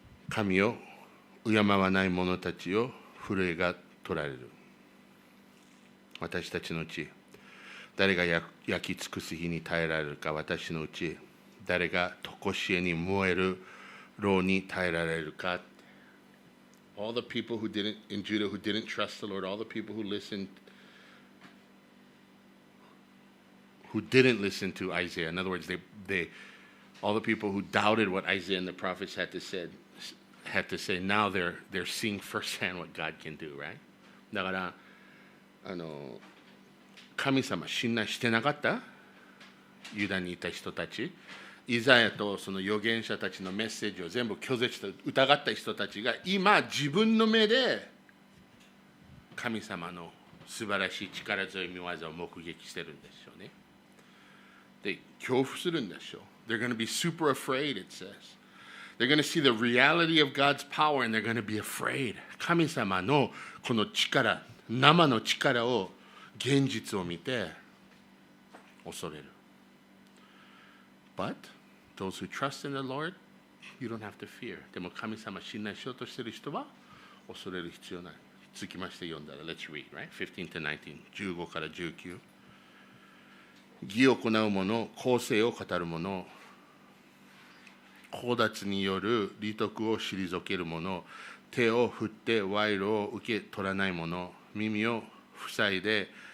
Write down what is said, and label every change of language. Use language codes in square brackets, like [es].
[ja] 神を敬わない者たちを震えが取られる私たちのうち誰が焼き尽くす日に耐えられるか私のうち誰が常しえに燃える炉に耐えられるか [en] All the people who didn't in Judah who didn't trust the Lord all the people who didn't listen to Isaiah. In other words, all the people who doubted what Isaiah and the prophets had to say, now they're seeing firsthand what God can do, right? [ja] だから神様信頼してなかったユダにいた人たち、イザヤとその預言者たちのメッセージを全部拒絶して疑った人たちが今自分の目で神様の素晴らしい力強い御業を目撃してるんですよね。で恐怖するんでしょう。 [en] They're going to be super afraid, it says. They're going to see the reality of God's power and they're going to be afraid. [ja] 神様のこの力、生の力を、現実を見て恐れる。 [en] But those who trust in the Lord, you don't have to fear. [ja] でも神様信頼しようとしている人は恐れる必要ない。続きまして読んだら、 [en] Let's read, right? 15 to 19, [ja] 15から19。義を行う者、公正を語る者、強奪による利得を退ける者、手を振って賄賂を受け取らない者、耳を塞いで、